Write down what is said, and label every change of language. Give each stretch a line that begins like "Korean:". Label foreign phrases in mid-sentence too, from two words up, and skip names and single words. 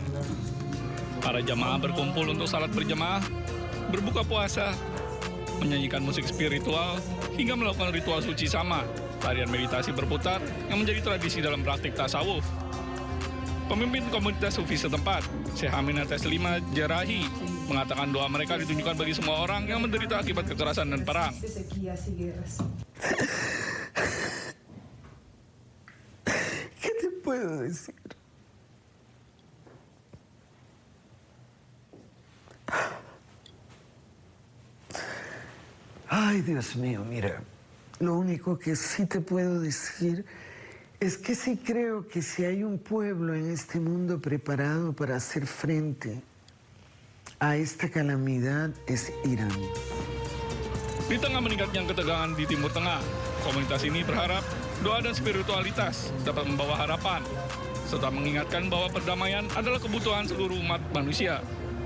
Indonesian: Para jamaah berkumpul untuk salat berjamaah, berbuka puasa, menyanyikan musik spiritual, hingga melakukan ritual suci sama, tarian meditasi berputar yang menjadi tradisi dalam praktik tasawuf. Pemimpin komunitas Sufi setempat, Syekh Aminah Teslima Jerahi, mengatakan doa mereka ditunjukkan bagi semua orang yang menderita akibat kekerasan dan perang.
Spanish: ¿Qué te puedo decir? Ay, Dios mío, mira, lo único que sí te puedo decir es que sí creo que si hay un pueblo en este mundo preparado para hacer frente a esta calamidad es Iran.
Indonesian: Di tengah meningkatnya ketegangan di Timur Tengah, komunitas ini berharap doa dan spiritualitas dapat membawa harapan, serta mengingatkan bahwa perdamaian adalah kebutuhan seluruh umat manusia.